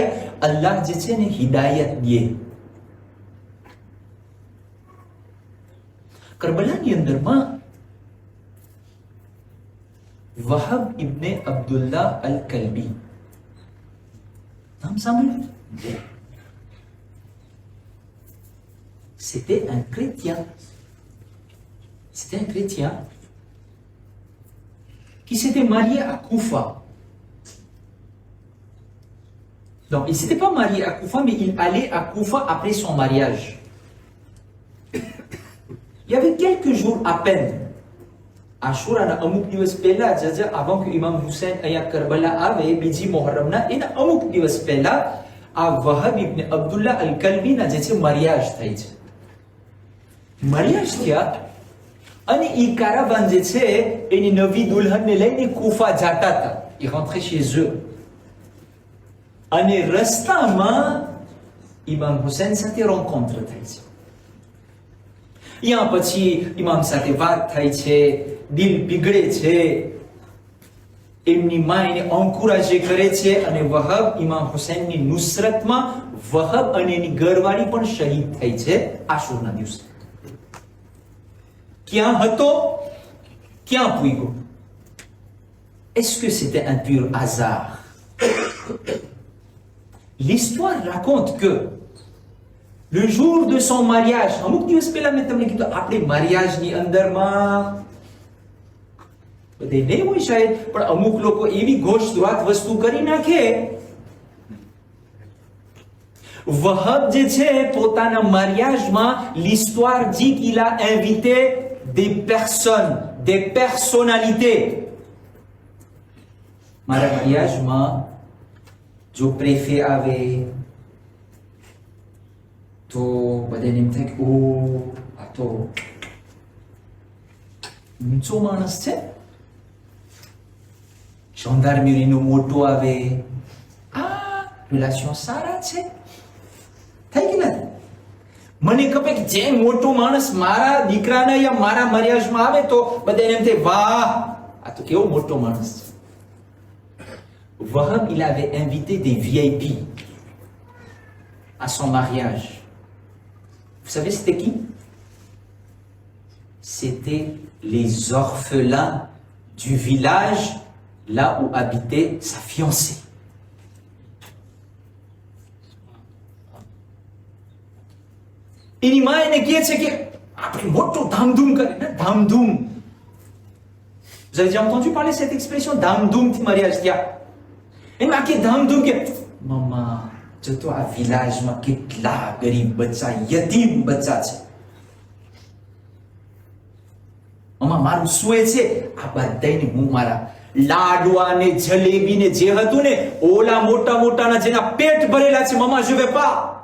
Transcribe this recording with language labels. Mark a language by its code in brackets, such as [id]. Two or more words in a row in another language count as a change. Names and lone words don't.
[gu] અલ્લાહ જે છે ને હિદાયત દે. કરબલાની અંદરમાં વહાબ ઇબ્ને અબ્દુલ્લાહ અલ-કલ્બી નામ સાંભળ્યું? [fr] C'était un chrétien. C'était un chrétien qui s'était marié à Koufa. Donc, il ne s'était pas marié à Koufa, mais il allait à Koufa après son mariage. Il y avait quelques jours à peine. [gu] Ashura અમુક દિવસ પહેલા જ [fr] avant que Imam Hussein [gu] અહીંયા કરબલા આવે બીજી મોહરમના એના અમુક દિવસ પહેલા આ વહાબ ઇબ્ને અબ્દુલ્લાહ અલ-કલ્બીના જે છે mariage થઈ છે. mariage થયા અને ઈ કારાવાન જે છે એની નવી દુલ્હનને લઈને કુફા જતા હતા. [fr] ils rentraient chez eux. [gu] અને રસ્તામાં ઇમામ હુસૈન સાથે rencontre થઈ છે. यहाँ પછી ઇમામ સાથે વાત થાય છે, દિલ પીગળે છે, એમની માં એને encourage કરે છે અને વહાબ ઇમામ હુસૈનની નુસરતમાં વહાબ અને એની ઘરવાળી પણ શહીદ થઈ છે આશુરના દિવસે. ક્યાં હતો, ક્યાં પૂગ્યો? [fr] Est-ce que c'était un pur hasard? L'histoire raconte que le jour de son mariage, [gu] અમુક દિવસ પહેલા મેં તમને કીધું આપણે mariage ની અંદરમાં બધે નહીં હોય શાયદ, પણ અમુક લોકો એવી ગોશ-દ્રાત વસ્તુ કરી નાખે. વહબ જે છે પોતાના mariageમાં [fr] l'histoire dit qu'il a invité des personnes, des personnalités. [gu] મારા mariageમાં જો પ્રેફે આવે તો બધાને એમ થાય કે ઓ આ તો ઊંચો માણસ છે. gendarmerie મોટો આવે, આ રિલેશન સારા છે. થાય કે નથી? મને ખબર કે જે મોટો માણસ મારા દીકરાના યા મારા mariageમાં આવે તો બધાને એમ થાય વાહ આ તો કેવો મોટો માણસ છે. [fr] Wahab, il avait invité des VIP à son mariage. Vous savez c'était qui? C'était les orphelins du village là où habitait sa fiancée. [gu] એની માં એને કહે છે કે આપણે મોટો ધામધૂમ કરે ને, ધામધૂમ. [fr] Vous avez déjà entendu parler cette expression [gu] ધામધૂમ થી mariage થયા? એમ આખી ધામધૂમ કે મમ્મા જો તો આ વિલાજમાં કેટલા ગરીબ બચ્ચા, યતીમ બચ્ચા છે. મમ્મા મારું સુએ છે આ બધાને હું મારા લાડવા ને જલેબી ને જે હતું ને ઓલા મોટા મોટાના જેના પેટ ભરેલા છે મમ્મા [fr] je vais pas.